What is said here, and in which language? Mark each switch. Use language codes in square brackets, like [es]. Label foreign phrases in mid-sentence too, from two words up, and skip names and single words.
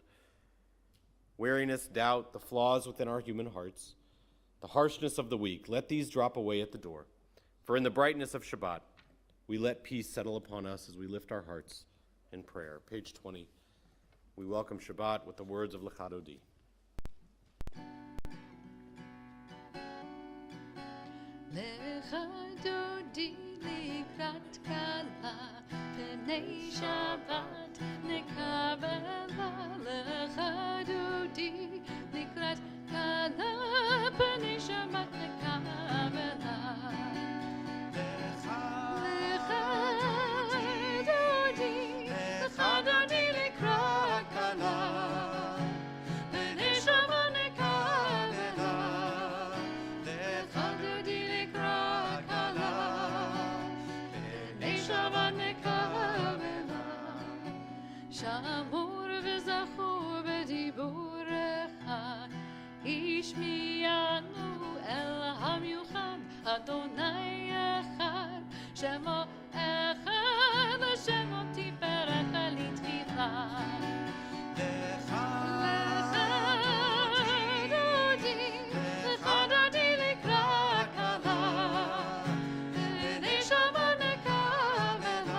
[en] Weariness, doubt, the flaws within our human hearts, the harshness of the weak, let these drop away at the door. For in the brightness of Shabbat, we let peace settle upon us as we lift our hearts in prayer. Page 20. We welcome Shabbat with the words of Lachadodi. [he] לכה דודי לקראת כלה, פני שבת נקבלה. לכה דודי לקראת כלה, פני שבת נקבלה. לכה דודי לקראת כלה, פני שבת נקבלה. לכה דודי לקראת כלה, פני שבת נקבלה. שמור וזכור בדיבורך, השמיענו אל המיוחד, אדני אחד, שמו אחד, שמו תפארך לתהילה. לכה דודי לקראת כלה, פני שבת נקבלה.